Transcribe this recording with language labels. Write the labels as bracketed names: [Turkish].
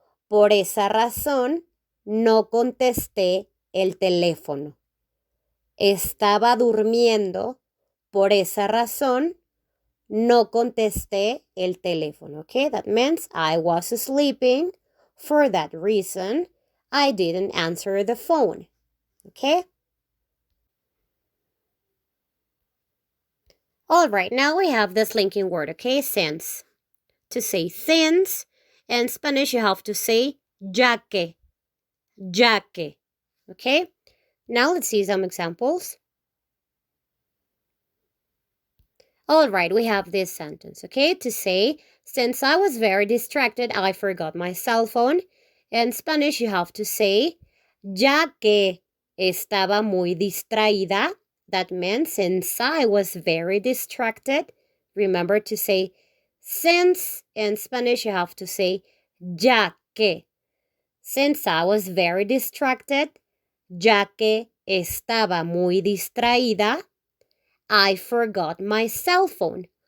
[Spanish] Por esa razón, no contesté el teléfono. Estaba durmiendo. Por esa razón, no contesté el teléfono. [English] Okay, that means I was sleeping. For that reason, I didn't answer the phone. Okay? All right, now we have this linking word, okay? Since. To say since, in Spanish you have to say [Spanish] ya que. Ya que. [English] Okay? Now let's see some examples. All right, we have this sentence, okay? To say, since I was very distracted, I forgot my cell phone. In Spanish, you have to say, [Spanish] ya que estaba muy distraída. [English] That means since I was very distracted. Remember to say, since. In Spanish, you have to say, [Spanish] ya que. [English] Since I was very distracted, [Spanish] ya que estaba muy distraída, [English] I forgot my cell phone.